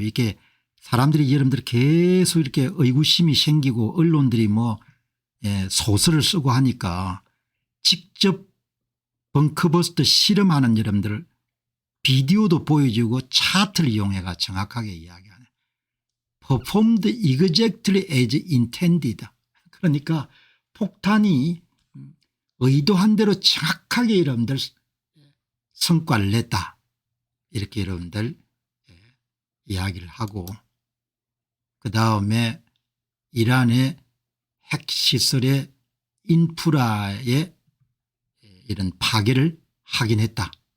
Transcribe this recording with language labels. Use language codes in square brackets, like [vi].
[ko] 이게 사람들이 여러분들 계속 이렇게 의구심이 생기고 언론들이 뭐 소설을 쓰고 하니까 직접 벙커버스터 실험하는 여러분들 비디오도 보여주고 차트를 이용해가 정확하게 이야기하네. [en] Performed exactly as intended. [ko] 그러니까 폭탄이 의도한 대로 정확하게 여러분들 성과를 냈다. 이렇게 여러분들 이야기를 하고 그다음에 이란의 핵시설의 인프라에 이런 파괴를 하긴 했다.